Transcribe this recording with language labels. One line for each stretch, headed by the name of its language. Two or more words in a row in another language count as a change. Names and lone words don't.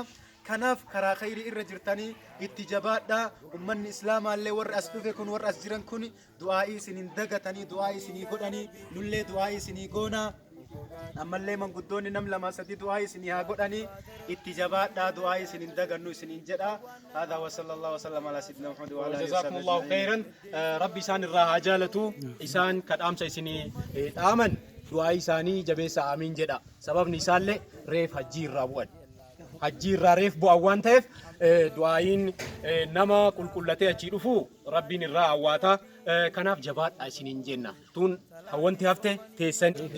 Oromo: kanaaf karaa khayrii irra jirtanii itti jabaadhaa ummanni islaamaallee warri as dhufe kun warri as jiran kun du'aa'ii isiniin dagatanii du'aa'ii isinii godhanii nullee du'aa'ii isinii goonaa ammallee manguddoonni nam lama sadi du'aa'ii isinii haa godhanii itti jabaadhaa du'aa'ii isiniin dagannu isiniin jedha haadaa
Arabic: وصلى الله وسلم على سيدنا محمد وعلى آله جزاكم الله خيرا
Oromo: rabbi isaan irraa haa jaalatu isaan kadhaamsa isinii dhaaman du'aa'ii isaanii jabeessa amiin jedha sababni isaallee reef hajjii irraa bu'an hajjii irraa reef bu'an waan ta'eef du'aa'iin nama qulqullatee achii dhufu rabbiin irraa hawwaata kanaaf jabaadha isiniin jenna tun wanti hafte teessan